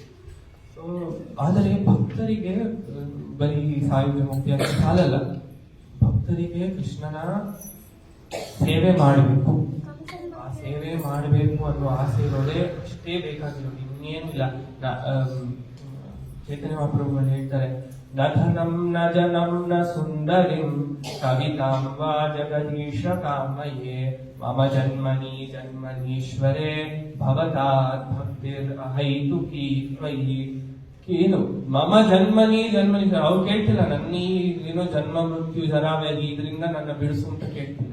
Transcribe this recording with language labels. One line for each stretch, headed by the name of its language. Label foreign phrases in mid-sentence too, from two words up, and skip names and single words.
Kannada: ಆದರೆ ಭಕ್ತರಿಗೆ ಬರೀ ಸಾಯುಜ್ಯ ಮುಕ್ತಿ ಅಂತ ಸಾಲಲ್ಲ. ಭಕ್ತರಿಗೆ ಕೃಷ್ಣನ ಸೇವೆ ಮಾಡಬೇಕು, ಆ ಸೇವೆ ಮಾಡಬೇಕು ಅನ್ನೋ ಆಸೆ ಇರೋದೇ ಅಷ್ಟೇ ಬೇಕಾಗಿರೋದು, ಇನ್ನೇನಿಲ್ಲ. ಚೈತನ್ಯ ಮಹಾಪ್ರಭುಗಳು ಹೇಳ್ತಾರೆ,
Sanskrit: ನ ಧನಂ ನ ಜನಂ ನ ಸುಂದರಿಂ ಕವಿತಾಂ ವಾ ಜಗದೀಶ ಕಾಮಯೇ ಮಮ ಜನ್ಮನಿ ಜನ್ಮನೀಶ್ವರೇ ಭವತಾತ್ ಭಕ್ತಿರ್ ಅಹೈತುಕಿ ತ್ವಯಿ.
Kannada: ಏನು
Sanskrit: ಮಮ ಜನ್ಮನಿ ಜನ್ಮನೀಶ್ವರ,
Kannada: ಅವ್ರು ಕೇಳ್ತಿಲ್ಲ ನನ್ನ ಏನೋ ಜನ್ಮ ಮೃತ್ಯು ಜರಾವ್ಯಾಧಿ ಇದರಿಂದ ನನ್ನ ಬಿಡಿಸು ಅಂತ ಕೇಳ್ತಿಲ್ಲ.